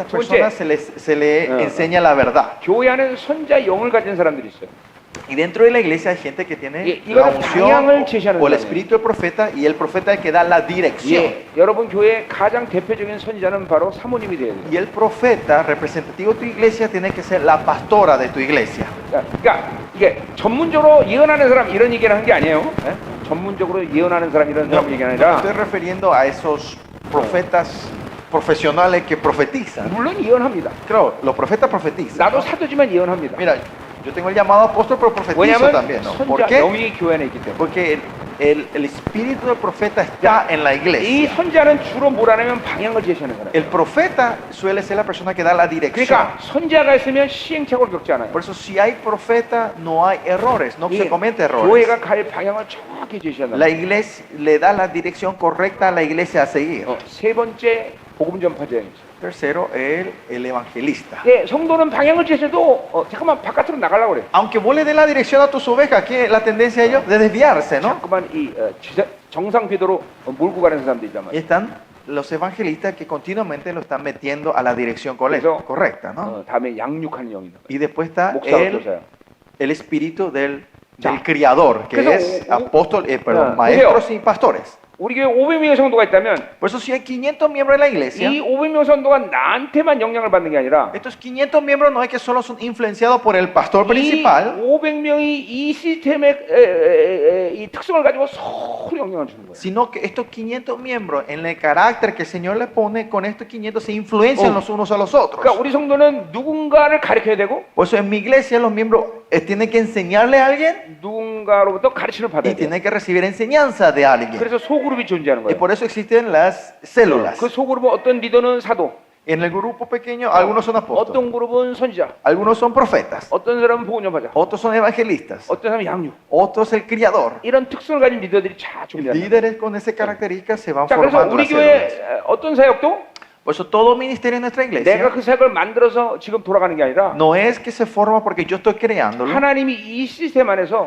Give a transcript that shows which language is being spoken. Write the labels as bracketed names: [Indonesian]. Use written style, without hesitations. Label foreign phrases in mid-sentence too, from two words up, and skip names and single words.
[Spanish] Oye. persona se le enseña la verdad. [Korean] 교회 안에는 선자 영을 가진 사람들이 있어요. [Spanish] Y dentro de la iglesia hay gente que tiene Y la [Korean] 이거는 [Spanish] unción [Korean] 방향을 제시하는 [Spanish] o el [Korean] 사람이에요. [Spanish] espíritu del profeta, y el profeta es el que da la dirección. [Korean] 예, 여러분 교회의 가장 대표적인 선지자는 바로 사모님이 돼야 돼요. [Spanish] Y el profeta representativo de tu iglesia tiene que ser la pastora de tu iglesia. [Korean] 그러니까 이게 전문적으로 예언하는 사람 이런 얘기를 하는 게 아니에요. 예? 전문적으로 예언하는 사람 이런 사람 얘기 [Spanish] No [Korean] 아니라 [Spanish] estoy refiriendo a esos profetas profesionales que profetizan. [Korean] 물론 예언합니다. [Spanish] Claro, los profetas profetizan. [Korean] 나도 [Spanish] ¿no? [Korean] 사도지만 예언합니다. [Spanish] Mira, yo tengo el llamado apóstol, pero profetizo [Korean] 왜냐하면 [Spanish] también, ¿no? ¿Por [Korean] 선자 [Spanish] qué? [Korean] 영이 교회 안에 있기 때문에. [Spanish] Porque el espíritu del profeta está en la [Korean] 이 [Spanish] iglesia. [Korean] 선자는 주로 뭘 하냐면 방향을 제시하는 사람. [Spanish] El profeta suele ser la persona que da la dirección. [Korean] 그러니까 선자가 있으면 시행착오를 겪지 않아요. [Spanish] Por eso si hay profeta no hay errores, no [Korean] 이 [Spanish] se comete errores. [Korean] 교회가 갈 방향을 정확히 제시한다. [Spanish] La iglesia le da la dirección correcta a la iglesia a seguir. [Korean] 세 번째 복음 전파자입니다. [Spanish] Tercero, el evangelista. [Korean] 예, 성도는 방향을 제시해도 잠깐만 바깥으로 나가려고 그래. [Spanish] Aunque vos le des la dirección a tus ovejas, ¿qué es la tendencia de ellos? De desviarse, ¿no? [Korean] 자꾸만 이 정상 궤도로 몰고 가는 사람들 있단 [Spanish] Y [Korean] 말이야. [Spanish] están los evangelistas que continuamente lo están metiendo a la dirección [Korean] 그래서 [Spanish] correcta, ¿no? [Korean] 다음에 양육하는 영이 있단 말이야. [Spanish] Y después está [Korean] 목사와 교사야. [Spanish] el espíritu del Ya. criador, que [Korean] 그래서 [Spanish] es apóstol, Ya. maestros y pastores. [Korean] 우리 교회 500명의 성도가 있다면 [Spanish] Por eso si hay 500 miembros en la iglesia, [Korean] 이 500명 성도가 나한테만 영향을 받는 게 아니라 [Spanish] estos 500 miembros no es que solo son influenciados por el pastor [Korean] 이 [Spanish] principal, [Korean] 500명이 이 시스템의 이 특성을 가지고 서로 영향을 주는 거예요. [Spanish] sino que estos 500 miembros, en el carácter que el Señor le pone, con estos 500 se influencian los unos a los otros. [Korean] 그러니까 우리 성도는 누군가를 가르쳐야 되고 [Spanish] Por eso en mi iglesia los miembros tienen que enseñarle a alguien [Korean] 누군가로부터 가르침을 받아야 [Spanish] y [Korean] 돼요. [Spanish] tienen que recibir enseñanza de alguien. [Korean] 그래서 소그룹이 존재하는 [Spanish] Y [Korean] 거예요. [Spanish] por eso existen las células. [Korean] 그 소그룹은 어떤 리더는 사도, [Spanish] En el grupo pequeño, algunos son apóstoles, [Korean] 어떤 그룹은 선지자, [Spanish] algunos son profetas, [Korean] 어떤 사람은 복음 전파자, [Spanish] otros son evangelistas, [Korean] 어떤 사람은 양육. [Spanish] otros el criador. [Korean] 이런 특성을 가진 리더들이 다 존재한다. [Spanish] Líderes con esa característica se van [Korean] 자, 그래서 [Spanish] formando [Korean] 우리 [Spanish] las células. [Korean] 교회 어떤 사역도 [Spanish] Por eso todo ministerio en nuestra [Korean] 내가 [Spanish] iglesia [Korean] 그 사역을 만들어서 지금 돌아가는 게 아니라 [Spanish] no es que se forma porque yo estoy creándolo, [Korean] 하나님이 이 시스템 안에서